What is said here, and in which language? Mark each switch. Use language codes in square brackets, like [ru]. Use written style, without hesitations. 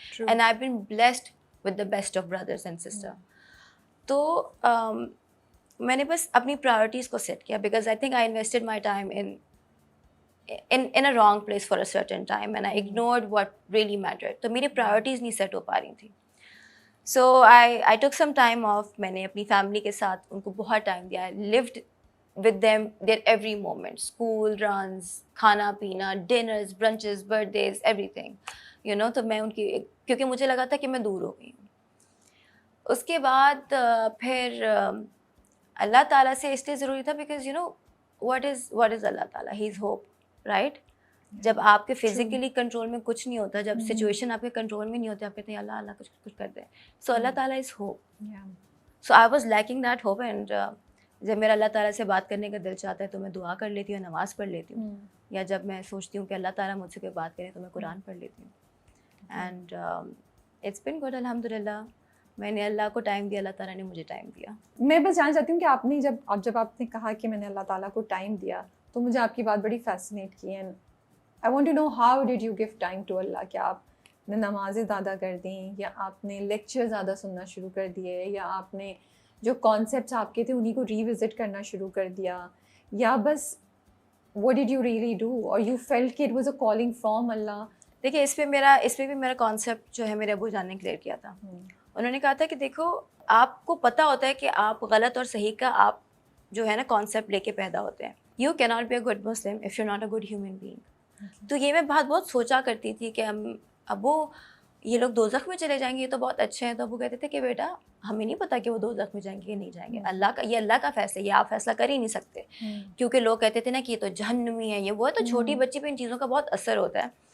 [en] And I been blessed with the best of brothers and sister. [ur] تو میں نے بس اپنی پرائورٹیز کو سیٹ کیا, [en] Because I think I invested my time in a wrong place for a certain time and I ignored what really mattered. [ur] تو میری priorities نہیں سیٹ ہو پا رہی تھیں. [en] So I took some time off. [ur] میں نے اپنی فیملی کے ساتھ ان کو بہت ٹائم دیا. [en] I lived with them their every moment, school runs, [ur] کھانا پینا, [en] dinners, brunches, birthdays, everything, you know. [ur] تو میں ان کی, کیونکہ مجھے لگا تھا کہ میں دور ہو گئی ہوں. اس کے بعد پھر اللہ تعالیٰ سے اس لیے ضروری تھا [en] because you know what is [ur] اللہ تعالیٰ, [en] he is hope, right. [ur] جب آپ کے فزیکلی کنٹرول میں کچھ نہیں ہوتا, جب سچویشن آپ کے کنٹرول میں نہیں ہوتی, آپ کہتے ہیں اللہ اللہ کچھ کر دے. سو اللہ تعالیٰ [en] Is hope. So I was lacking that hope. And [ur] جب میرا اللہ تعالیٰ سے بات کرنے کا دل چاہتا ہے تو میں دعا کر لیتی ہوں, نماز پڑھ لیتی ہوں, یا جب میں سوچتی ہوں کہ اللہ تعالیٰ مجھ سے کوئی بات کرے تو میں قرآن پڑھ لیتی ہوں. [en] and it's been good, [ur] الحمد للہ. میں نے اللہ کو ٹائم دیا, اللہ تعالیٰ نے مجھے ٹائم دیا. میں بس جاننا چاہتی ہوں کہ آپ نے جب آپ نے کہا کہ میں نے اللہ تعالیٰ کو ٹائم دیا, تو مجھے آپ کی بات بڑی فیسنیٹ کی. [en] And I want to know how did you give time to Allah? [ur] کیا آپ نے نمازیں زیادہ کر دیں, یا آپ نے لیکچر زیادہ سننا شروع کر دیے, یا آپ نے جو کانسیپٹس آپ کے تھے انہیں کو ریوزٹ کرنا شروع کر دیا, یا بس [en] what did you really do or you felt [ur] کہ [en] it was a calling from Allah? [ur] دیکھیے اس پہ بھی میرا کانسیپٹ جو ہے میرے ابو جان نے کلیئر کیا تھا. انہوں نے کہا تھا کہ دیکھو آپ کو پتہ ہوتا ہے کہ آپ غلط اور صحیح کا آپ جو ہے نا کانسیپٹ لے کے پیدا ہوتے ہیں. [en] You cannot be a good Muslim if you're not a good human being. [ur] تو یہ میں بہت سوچا کرتی تھی کہ ابو یہ لوگ دوزخ میں چلے جائیں گے, یہ تو بہت اچھے ہیں. تو ابو کہتے تھے کہ بیٹا ہمیں نہیں پتا کہ وہ دوزخ میں جائیں گے کہ نہیں جائیں گے, اللہ کا فیصلہ, یہ آپ فیصلہ کر ہی نہیں سکتے. کیونکہ لوگ کہتے تھے نا کہ یہ تو جہنمی ہے, یہ وہ ہے. تو چھوٹی بچی پہ ان چیزوں کا بہت اثر ہوتا ہے.